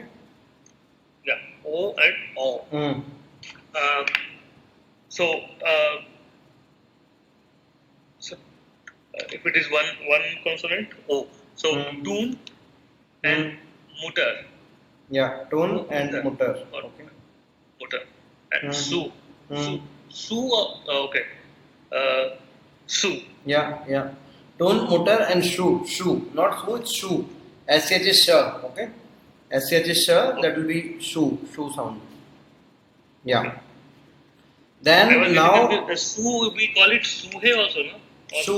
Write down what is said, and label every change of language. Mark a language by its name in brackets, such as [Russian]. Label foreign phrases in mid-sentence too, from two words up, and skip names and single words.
[English] Yeah. O and O. So if it is one consonant, O. So tune and mutter. Yeah, tone and mutter. Okay. Mutter and su. Okay. Su. Yeah. Tone, mutter and shoe. Not su, it's shoe. SH is sh. Okay. SH is sh, that will be shoe sound. Yeah. Then now. Su, we call it suhe also, no?